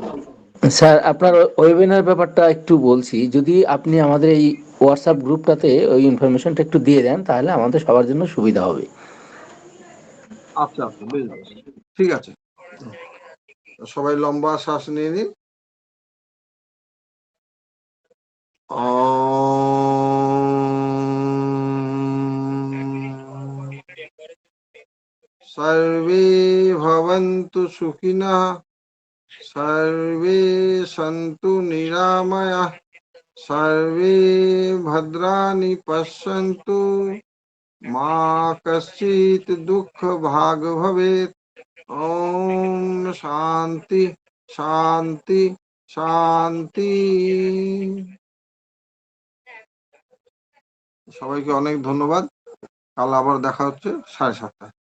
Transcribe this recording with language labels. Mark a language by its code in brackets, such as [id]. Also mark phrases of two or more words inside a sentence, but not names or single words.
[bn] স্যার আপনার ওয়েবিনার ব্যাপারটা একটু বলছি, যদি আপনি আমাদের এই হোয়াটসঅ্যাপ গ্রুপটাতে ওই ইনফরমেশনটা একটু দিয়ে দেন তাহলে আমাদের সবার জন্য সুবিধা হবে। আচ্ছা আচ্ছা, বেশ বেশ, ঠিক আছে। সবাই লম্বা শ্বাস নিয়ে নিন। [sa] सर्वे भवन्तु सुखिनः, सर्वे सन्तु निरामयाः, सर्वे भद्राणि पश्यन्तु, मा कश्चित् दुःखभाग् भवेत्। ओम शांति शांति শান্তি। [bn] সবাইকে অনেক ধন্যবাদ। কাল আবার দেখা হচ্ছে 7:30টায়।